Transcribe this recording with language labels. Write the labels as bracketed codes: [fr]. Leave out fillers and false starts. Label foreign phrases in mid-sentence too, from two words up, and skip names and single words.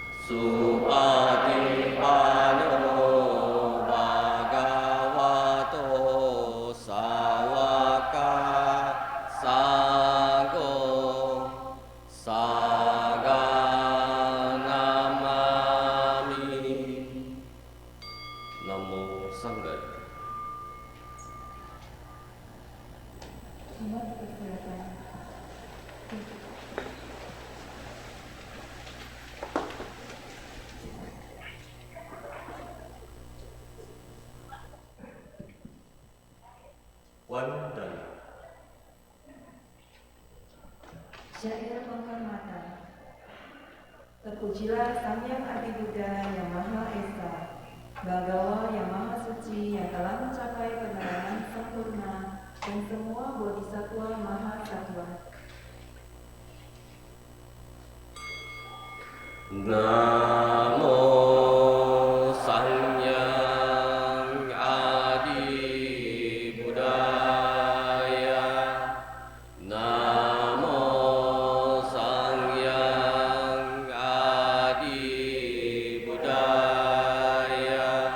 [pi] Supatipanno bhagavato sawaka sangho saganamami. Namo Sanggaya. [id] Umat dipersilakan. Wandana. Syair penghormatan. Terpujilah Sang Hyang Adi Buddha yang Maha Esa, Bhagawa yang Maha Suci yang telah mencapai penerangan sempurna dan semua bodhisattva Maha Sattva. [pi] Namo Sangyang Adi Buddhaya. Namo Sangyang Adi Buddhaya.